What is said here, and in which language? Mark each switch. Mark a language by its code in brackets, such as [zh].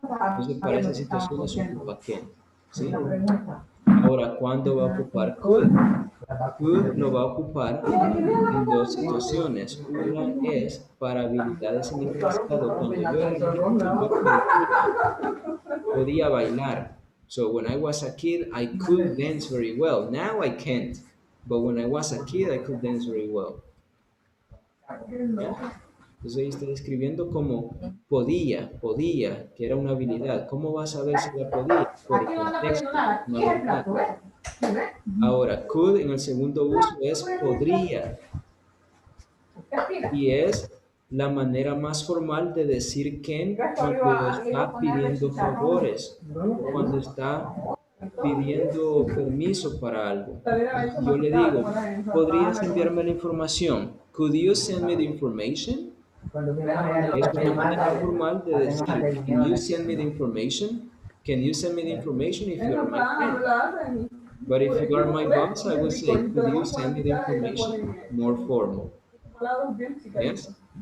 [es] Entonces, para esas situaciones se ocupa can. ¿Sí? Ahora, ¿cuándo va a ocupar could? Could lo va a ocupar en dos situaciones. Una es para habilidades en el pasado. Cuando yo era niño, yo podía bailar. [en] So when I was a kid, I could dance very well. Now I can't. But when I was a kid, I could dance very well. [es] ¿Ya? Entonces ahí está describiendo como podía, que era una habilidad. ¿Cómo vas a ver si la podía? Por el contexto, es una verdad. Ahora, could en el segundo uso es podría. Y es la manera más formal de decir can cuando está pidiendo favores, cuando está pidiendo permiso para algo. Si yo le digo, ¿podrías enviarme la información? [en] Could you send me the information? [es] Es una manera formal de decir, [en] can you send me the information? Can you send me the information if you are my friend? But if you are my boss, I will say, could you send me the information? More formal. Yes?